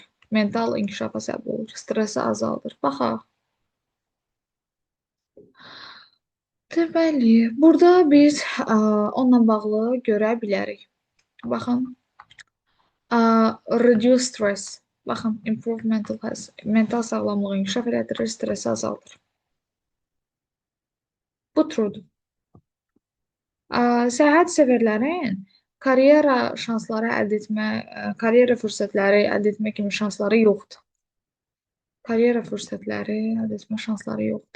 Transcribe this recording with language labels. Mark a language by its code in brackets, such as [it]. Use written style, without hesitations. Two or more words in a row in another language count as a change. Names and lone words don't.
[az] Mental inkişafa səbəb olur. Stresi azaldır. Baxaq. Deməli, burada biz onunla bağlı görə bilərik. [en] Baxın. Reduce stress. [az] Baxın, [en] improve mental health. [az] Mental sağlamlığı inkişaf elədirir, stresi azaldır. Bu truedur. Səyahət severlərin karyera şansları əldə etmə, karyera fürsətləri əldə etmə kimi şansları yoxdur. Karyera fürsətləri əldə etmə şansları yoxdur.